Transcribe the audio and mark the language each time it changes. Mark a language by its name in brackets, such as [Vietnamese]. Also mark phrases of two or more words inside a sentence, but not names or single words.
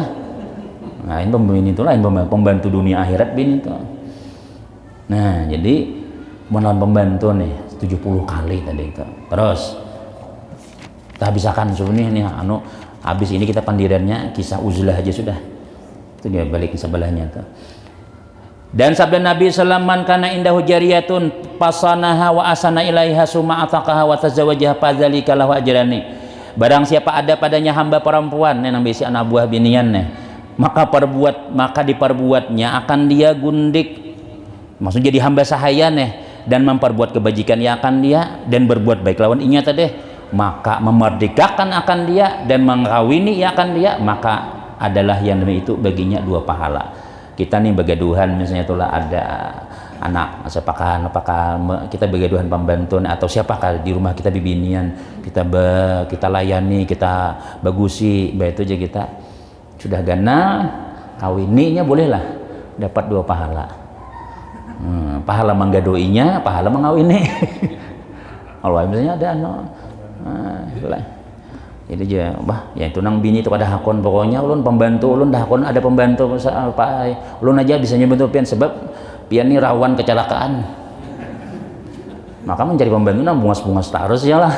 [Banjar] Nah ini pembini itu lah, pembantu dunia akhirat bini itu. Nah jadi melawan pembantu nih 70 kali tadi itu. Terus kita habisakan sebenarnya nih habis ini kita pandirannya kisah uzlah aja sudah. Itu dia balik ke sebelahnya tuh. Dan sabda Nabi [Arabic] صلى الله كان عنده جارية حسنها و أحسن إليها ثم أعتقها و تزوجها فذلك له أجران. [Banjar] Barang siapa ada padanya hamba perempuan nang bisi anak buah binian maka diperbuatnya akan dia gundik. Maksudnya jadi hamba sahaya dan memperbuat kebajikan ya akan dia dan berbuat baik lawan inya tadi. Maka memerdekakan akan dia dan mengkawini akan dia, maka adalah yang demi itu baginya 2 pahala. Kita nih begaduhan misalnya itulah ada anak apakah kita begaduhan pembantu atau siapakah di rumah kita bibinian, kita layani, kita bagusi, itu aja kita sudah gana kawininya bolehlah dapat 2 pahala. Pahala menggadoinya, pahala mengawini. Allah misalnya ada itu aja bah ya itu nang bini itu kada hakon pokoknya ulun pembantu ulun dah hakon ada pembantu apa ulun aja bisa nyebantu pian sebab pian ini rawan kecelakaan maka mencari pembantu nang bungas-bungas terus ya lah.